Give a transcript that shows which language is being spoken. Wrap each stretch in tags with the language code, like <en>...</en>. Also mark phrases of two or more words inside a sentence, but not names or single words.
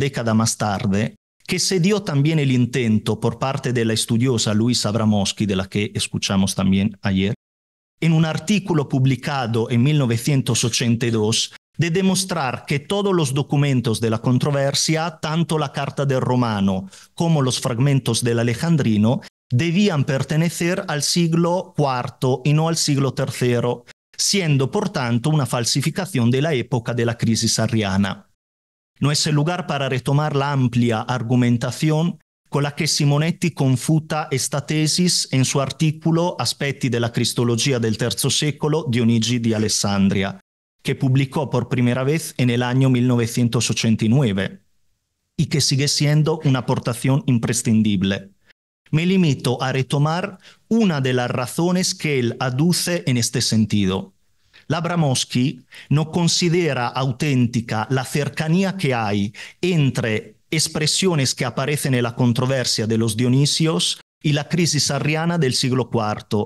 <es>décadas más tarde, que se dio también el intento por parte de la estudiosa Luisa Abramowski, de la que escuchamos también ayer, en un artículo publicado en 1982, de demostrar que todos los documentos de la controversia, tanto la Carta del Romano como los fragmentos del Alejandrino, debían pertenecer al siglo IV y no al siglo III, siendo por tanto una falsificación de la época de la crisis arriana. No es el lugar para retomar la amplia argumentación con la que Simonetti confuta esta tesis en su artículo Aspetti della Cristología del III secolo, Dionigi di Alessandria, que publicó por primera vez en el año 1989 y que sigue siendo una aportación imprescindible. Me limito a retomar una de las razones que él aduce en este sentido. La Abramowski no considera auténtica la cercanía que hay entre expresiones que aparecen en la controversia de los Dionisios y la crisis arriana del siglo IV.</es>